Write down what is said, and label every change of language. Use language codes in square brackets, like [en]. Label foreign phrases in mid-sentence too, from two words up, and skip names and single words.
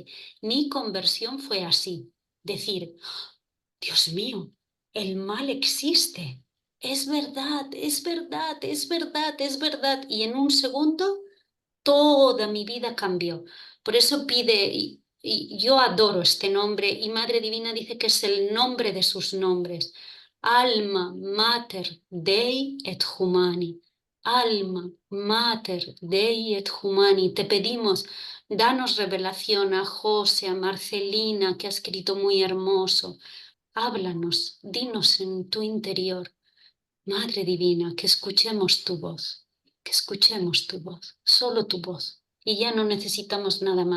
[es] Mi conversión fue así, decir, Dios mío, el mal existe. Es verdad, es verdad, es verdad, es verdad. Y en un segundo toda mi vida cambió. Por eso pide, y yo adoro este nombre, y Madre Divina dice que es el nombre de sus nombres. [la] Alma Mater Dei et Humani. Alma Mater Dei et Humani. [es] Te pedimos, danos revelación a José, a Marcelina, que ha escrito muy hermoso. Háblanos, dinos en tu interior. Madre Divina, que escuchemos tu voz. que escuchemos tu voz, solo tu voz. Y ya no necesitamos nada más.